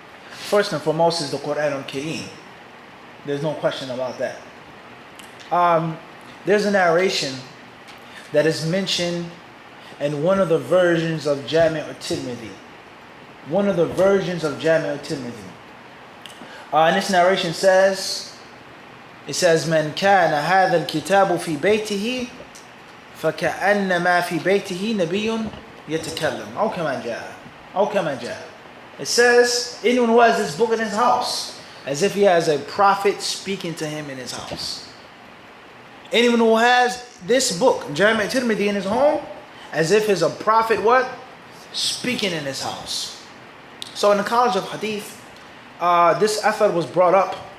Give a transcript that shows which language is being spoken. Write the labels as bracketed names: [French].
[English] First and foremost is the Quran al-Kareem. There's no question about that. There's a narration that is mentioned in one of the versions of Jami' al-Tirmidhi. One of the versions of Jami' al-Tirmidhi. And this narration says, it says, [Arabic] مَنْ كَانَ هَذَا الْكِتَابُ فِي بَيْتِهِ فَكَأَنَّمَا فِي بَيْتِهِ نَبِيٌّ يَتَكَلَّمُ أو كما جاء. [English] It says, anyone who has this book in his house, as if he has a prophet speaking to him in his house. Anyone who has this book, Jami' al-Tirmidhi, in his home, as if he's a prophet, what? Speaking in his house. So in the College of Hadith, this athar was brought up,